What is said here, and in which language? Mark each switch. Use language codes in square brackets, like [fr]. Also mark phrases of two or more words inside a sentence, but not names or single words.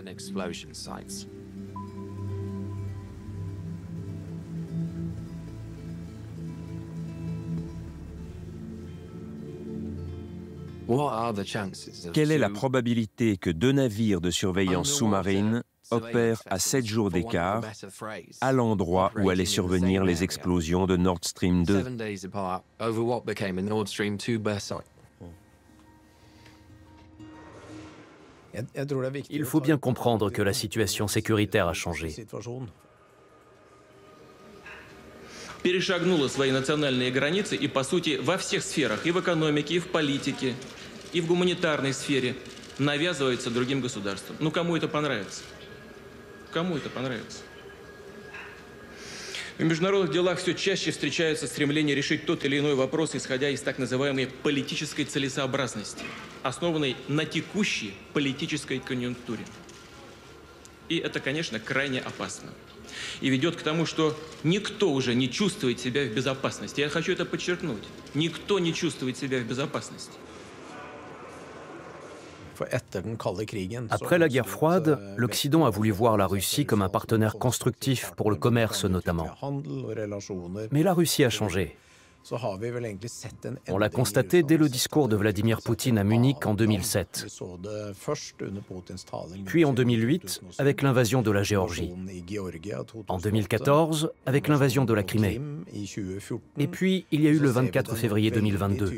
[fr] Quelle est la probabilité que 2 navires de surveillance sous-marine opèrent à 7 jours d'écart à l'endroit où allaient survenir les explosions de Nord Stream 2? Il faut bien comprendre que la situation sécuritaire a changé. [ru] перешагнула свои национальные границы и, по сути, во всех сферах, и в экономике, и в политике, и в гуманитарной сфере навязывается другим государствам. Ну, кому это понравится? Кому это понравится? В международных делах все чаще встречается стремление решить тот или иной вопрос, исходя из так называемой политической целесообразности, основанной на текущей политической конъюнктуре. И это, конечно, крайне опасно. И ведет к тому, что никто уже не чувствует себя в безопасности. Я хочу это подчеркнуть. Никто не чувствует себя в безопасности. [fr] Après la guerre froide, l'Occident a voulu voir la Russie comme un partenaire constructif pour le commerce notamment. Mais la Russie a changé. On l'a constaté dès le discours de Vladimir Poutine à Munich en 2007, puis en 2008 avec l'invasion de la Géorgie, en 2014 avec l'invasion de la Crimée, et puis il y a eu le 24 février 2022.